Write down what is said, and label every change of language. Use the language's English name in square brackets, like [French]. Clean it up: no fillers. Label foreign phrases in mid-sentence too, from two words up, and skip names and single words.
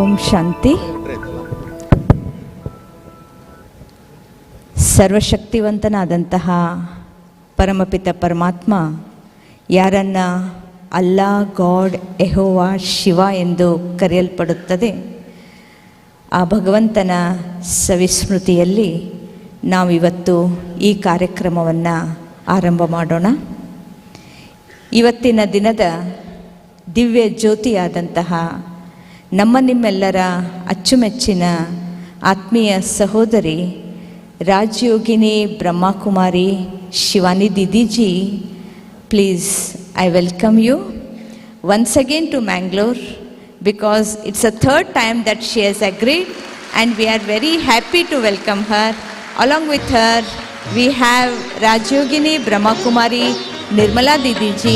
[Kannada] ಶಾಂತಿ. ಸರ್ವಶಕ್ತಿವಂತನಾದಂತಹ ಪರಮಪಿತ ಪರಮಾತ್ಮ ಯಾರನ್ನ ಅಲ್ಲಾ, ಗಾಡ್, ಯೆಹೋವಾ, ಶಿವ ಎಂದು ಕರೆಯಲ್ಪಡುತ್ತದೆ, ಆ ಭಗವಂತನ ಸವಿಸ್ಮೃತಿಯಲ್ಲಿ ನಾವಿವತ್ತು ಈ ಕಾರ್ಯಕ್ರಮವನ್ನು ಆರಂಭ ಮಾಡೋಣ. ಇವತ್ತಿನ ದಿನದ ದಿವ್ಯ ಜ್ಯೋತಿಯಾದಂತಹ ನಿಮ್ಮೆಲ್ಲರ ಅಚ್ಚುಮೆಚ್ಚಿನ ಆತ್ಮೀಯ ಸಹೋದರಿ ರಾಜಯೋಗಿನಿ ಬ್ರಹ್ಮಕುಮಾರಿ ಶಿವಾನಿ ದೀದಿಜಿ, [English] ಪ್ಲೀಸ್ I welcome you once again to Mangalore, because it's the third time that she has agreed, and we are very happy to welcome her. Along with her, we have Rajayogini Brahmakumari Nirmala Didiji.